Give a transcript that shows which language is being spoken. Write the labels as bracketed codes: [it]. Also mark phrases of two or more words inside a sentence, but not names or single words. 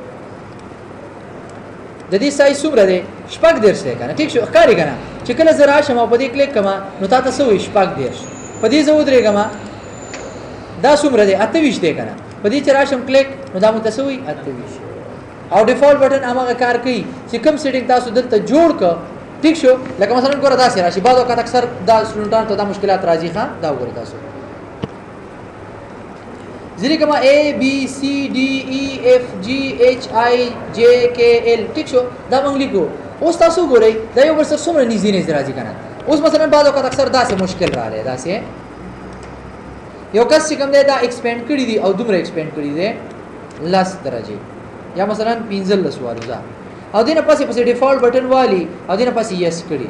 [ps] د دې سایز څومره دی شپږ درس دی کنه ٹھیک شو ښکاری کنه چې کله زه راشم او په دې کلیک کما نو تاسو وایي شپږ درس په دې زه ودرېږم دا څومره دی 28 دی کنه په دې چې راشم کلیک نو دا متسوي 28 او [en] default button [ps] هغه کار کوي چې کوم سیټینګ تاسو دلته جوړ ک ٹھیک شو لکه مثلا ګوره دا سره راشي بعض وخت اکثر دا سټوډنټانو ته دا مشکلات راځي ښا دا وګورئ تاسو ځینې کما [en] A B C D E F G H I J K L [ps] ٹھیک شو دا موږ لیکو اوس تاسو ګورئ دا یو بل سره څومره نږدې راځي کنه اوس مثلا بعض وخت اکثر دا سه مشکل راځي دا سه یو کس چې کوم دی دا ایکسپینډ کړي دي او دومره ایکسپینډ کړي دي 10 درجه یا مثلا 15 وارزه او دینه پسې [en] default button [ps] والی او دینه پسې یس کړي.